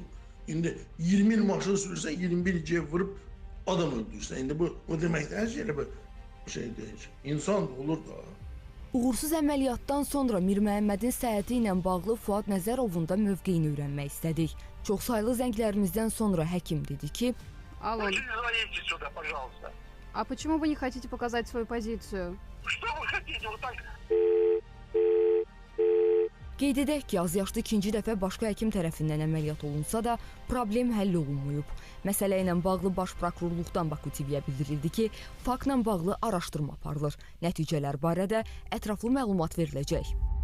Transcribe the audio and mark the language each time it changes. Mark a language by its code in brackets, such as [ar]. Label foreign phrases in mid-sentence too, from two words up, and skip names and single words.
[az] İndi 20 il maşın sürürsən, 21 il vurub adam öldürürsən. İndi bu deməkdən ki, elə bir şey deyil. İnsan da olur da. Uğursuz əməliyyatdan sonra Mir Məhəmmədin səhhəti ilə bağlı Fuad Nəzərovun da mövqeyini öyrənmək istədik. Çoxsaylı zənglərimizdən sonra həkim dedi ki, [ru] Алло, Звоните сюда, пожалуйста. а почему вы не хотите показать свою позицию? Что вы хотите? Вот так. [az] qeyd edək ki, azyaşlı ikinci dəfə başqa həkim tərəfindən əməliyyat olunsa da problem həll olunmayıb. Məsələ ilə bağlı Baş Prokurorluqdan Baku TV-yə bildirildi ki, faktla bağlı araşdırma aparılır. Nəticələr barədə ətraflı məlumat veriləcək.